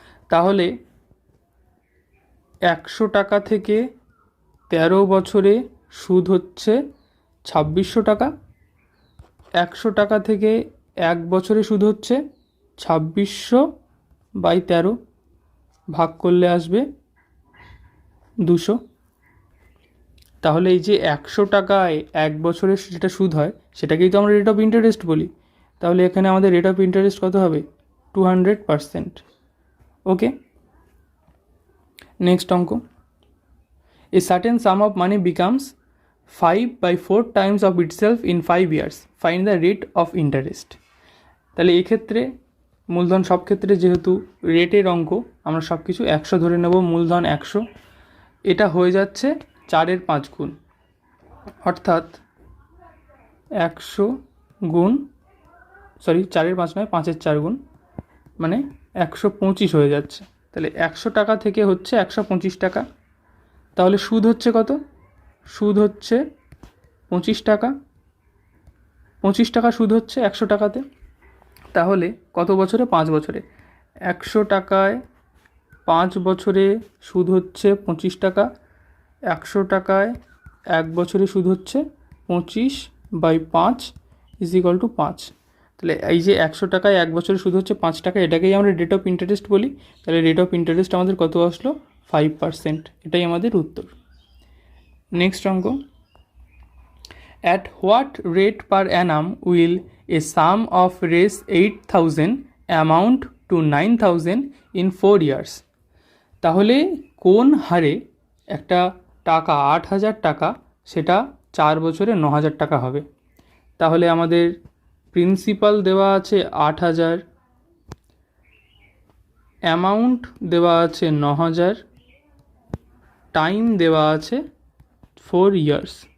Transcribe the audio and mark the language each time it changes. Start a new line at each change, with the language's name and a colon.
Bangla: তাহলে 100 টাকা থেকে 13 বছরে সুদ হচ্ছে 2600 টাকা, 100 টাকা থেকে 1 বছরে সুদ হচ্ছে 2600/13, ভাগ করলে আসবে 200। তাহলে এই যে 100 টাকায় 1 বছরের যেটা সুদ হয় সেটাকেই তো আমরা রেট অফ ইন্টারেস্ট বলি। তাহলে এখানে আমাদের রেট অফ ইন্টারেস্ট কত হবে? 200%। ওকে, নেক্সট অঙ্ক,
English: A certain sum of money becomes 5/4 times of itself in 5 years. Find the rate of interest.
Bangla: তাহলে এক্ষেত্রে মূলধন সব ক্ষেত্রে যেহেতু রেটের অঙ্ক আমরা সব কিছু 100 ধরে নেব। মূলধন 100, এটা হয়ে যাচ্ছে 4-এর 5 গুণ, অর্থাৎ 100 গুণ 4-এর 5 নয় 5-এর 4 গুণ, মানে 125 হয়ে যাচ্ছে। তাহলে 100 টাকা থেকে হচ্ছে 125 টাকা। তাহলে সুদ হচ্ছে কত? সুদ হচ্ছে 25 টাকা। 25 টাকা সুদ হচ্ছে 100 টাকাতে। তাহলে কত বছরে? 5 বছরে। 100 টাকায় 5 বছরে সুদ হচ্ছে 25 টাকা। 100 টাকায় 1 বছরে সুদ হচ্ছে 25/5 = 5। তাহলে এই যে 100 টাকায় 1 বছরে সুদ হচ্ছে 5 টাকা, এটাকেই আমরা রেট অফ ইন্টারেস্ট বলি। তাহলে রেট অফ ইন্টারেস্ট আমাদের কত আসলো? 5%। এটাই আমাদের উত্তর। নেক্সট অঙ্ক,
English: at what rate per annum will a sum of Rs 8,000 amount to 9,000 in 4 years?
Bangla: তাহলে কোন হারে একটা টাকা 8,000 টাকা সেটা 4 বছরে 9,000 টাকা হবে? তাহলে আমাদের প্রিন্সিপাল দেওয়া আছে 8,000, অ্যামাউন্ট দেওয়া আছে 9,000, টাইম দেওয়া আছে 4 ইয়ার্স।